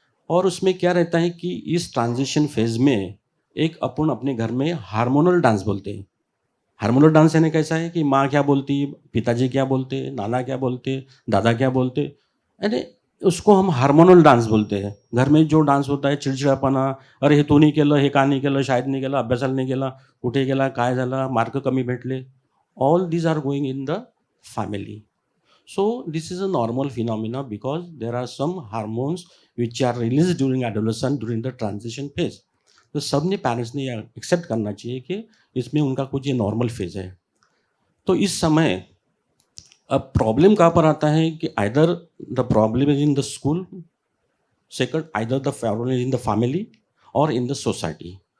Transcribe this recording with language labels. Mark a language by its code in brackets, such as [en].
[hi] और उसमें क्या रहता है कि इस ट्रांजिशन फेज में एक अपन अपने घर में हार्मोनल डांस बोलते हैं। हार्मोनल डांस यानी कैसा है कि माँ क्या बोलती, पिताजी क्या बोलते, नाना क्या बोलते, दादा क्या बोलते, यानी उसको हम हार्मोनल डांस बोलते हैं। घर में जो डांस होता है, [mr] चिडचिडापणा, अरे हे तू नाही केलं, हे का नाही केलं, शाळेत नाही गेला, अभ्यासाला नाही गेला, कुठे गेला, काय झाला, मार्क कमी भेटले, [en] All these are going in the family. So this is a normal phenomena because there are some hormones which are released during adolescence, during the transition phase. [hi] तो सबने पेरेंट्स ने एक्सेप्ट करना चाहिए कि इसमें उनका कुछ ये नॉर्मल फेज है। तो इस समय अब प्रॉब्लम कहाँ पर आता है कि [en] either the problem is in the school, second either the problem is in the family [hi] और इन द सोसाइटी।